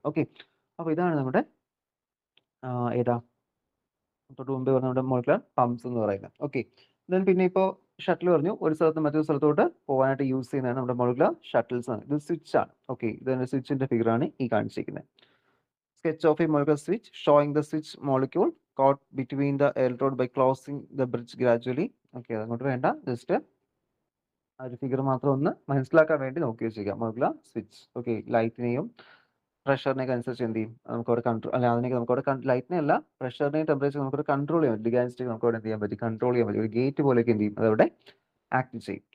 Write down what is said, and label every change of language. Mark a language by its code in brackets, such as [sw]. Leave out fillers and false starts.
[ml] Okay, അപ്പോൾ ഇതാണ് നമ്മുടെ ഏതാ തൊട്ട് മുമ്പ് പറഞ്ഞ നമ്മുടെ മോളിക്കുലർ പമ്പ്സ് എന്ന് പറയുന്നത്. ഓക്കെ, ദെൻ പിന്നെ ഇപ്പോൾ ഷട്ടിൽ പറഞ്ഞു, ഒരു സ്ഥലത്ത് മറ്റൊരു സ്ഥലത്തോട്ട് പോകാനായിട്ട് യൂസ് ചെയ്യുന്നതാണ് നമ്മുടെ മോളിക്കുലർ ഷട്ടിൽസ് ആണ്. ഇത് സ്വിച്ച് ആണ്. ഓക്കെ, ഇത് സ്വിച്ചിന്റെ ഫിഗർ ആണ് ഈ കാണിച്ചിരിക്കുന്നത്. [en] Sketch of a molecular switch showing the switch molecule caught between the electrode by closing the bridge gradually. [ml] Okay, അതങ്ങോട്ട് വേണ്ട, ജസ്റ്റ് ആ ഒരു ഫിഗർ മാത്രം ഒന്ന് മനസ്സിലാക്കാൻ വേണ്ടി നോക്കി വെച്ചേക്കാം. Molecular switch. ഓക്കെ, ലൈറ്റിനെയും പ്രഷറിനെയൊക്കെ അനുസരിച്ച് എന്ത് ചെയ്യും, നമുക്ക് അവിടെ കൺട്രോൾ അല്ല അതിനൊക്കെ നമുക്ക് അവിടെ ലൈറ്റിനെ അല്ല പ്രഷറിനെയും ടെമ്പറേച്ചർ നമുക്ക് കൺട്രോൾ ചെയ്യാൻ പറ്റും. ഡിഗാൻസ്റ്റിക് നമുക്ക് അവിടെ എന്ത് ചെയ്യാൻ പറ്റും, കൺട്രോൾ ചെയ്യാൻ പറ്റും. ഒരു ഗേറ്റ് പോലെയൊക്കെ എന്ത് ചെയ്യും, അതവിടെ ആക്ട് ചെയ്യും.